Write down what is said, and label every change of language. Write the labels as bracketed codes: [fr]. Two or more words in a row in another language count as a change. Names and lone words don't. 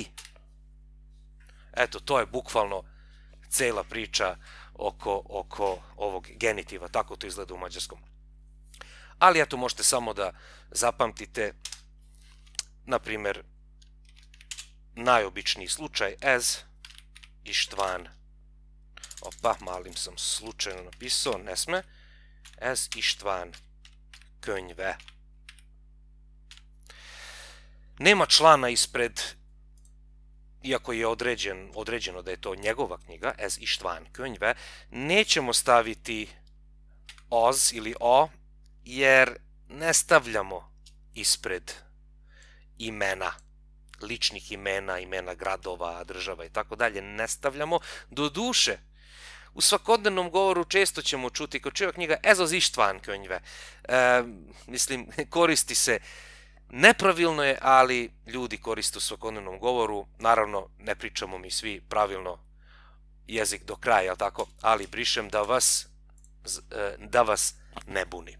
[sr] Eto, to je bukvalno cela priča oko ovog genitiva, tako to izgleda u mađarskom. Ali eto, možete samo da zapamtite, na primjer, najobičniji slučaj, [hu] ez ištvan. [sr] Opa, malim sam slučajno napisao, ne sme. [hu] Ez ištvan könyve. [sr] Nema člana ispred, iako je određeno da je to njegova knjiga, [hu] ez ištvan könyve, [sr] nećemo staviti oz ili o, jer ne stavljamo ispred imena, ličnih imena, imena gradova, država i tako dalje, ne stavljamo. Do duše, u svakodnevnom govoru često ćemo čuti kod čega knjiga [hu] ez ištvan könyve. [sr] Mislim, koristi se, nepravilno je, ali ljudi koriste u svakodnevnom govoru. Naravno, ne pričamo mi svi pravilno jezik do kraja, jel tako? Ali brišem da vas ne buni.